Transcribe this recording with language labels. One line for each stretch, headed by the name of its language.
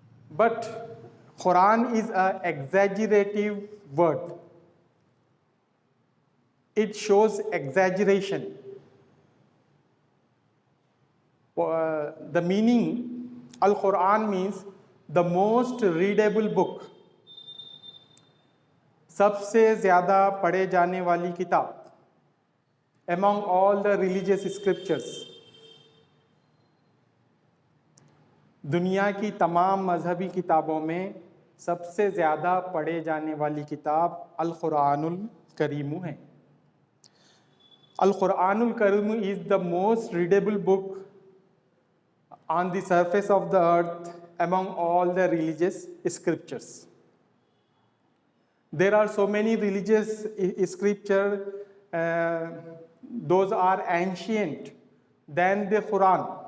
English: But Quran is an exaggerative word. It shows exaggeration. The meaning, Al-Quran means the most readable book.
Hindi: सबसे ज़्यादा पढ़े जाने वाली किताब
English: among all the religious scriptures.
Hindi: दुनिया की तमाम मजहबी किताबों में सबसे ज़्यादा पढ़े जाने वाली किताब अल-कुरानुल करीम है.
English: Al-Quranul Kareem is the most readable book on the surface of the earth among all the religious scriptures. There are so many religious scriptures, those are ancient than the Quran.